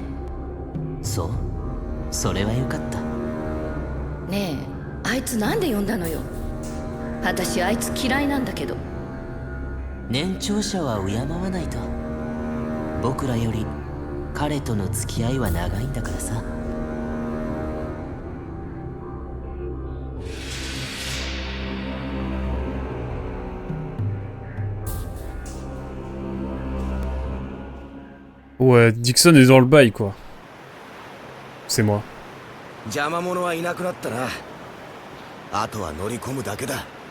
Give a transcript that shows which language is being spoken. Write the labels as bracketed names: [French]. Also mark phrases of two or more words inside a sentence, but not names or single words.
[Japanese] そう、それはよかった。ねえ、あいつなんで呼んだのよ。私あいつ嫌いなんだけど。年長者は敬わないと。僕らより彼との付き合いは長いんだからさ。 [French] Ouais, Dixon est dans le bail, quoi. C'est moi. [Japanese] 邪魔者はいなくなったな。あとは乗り込むだけだ。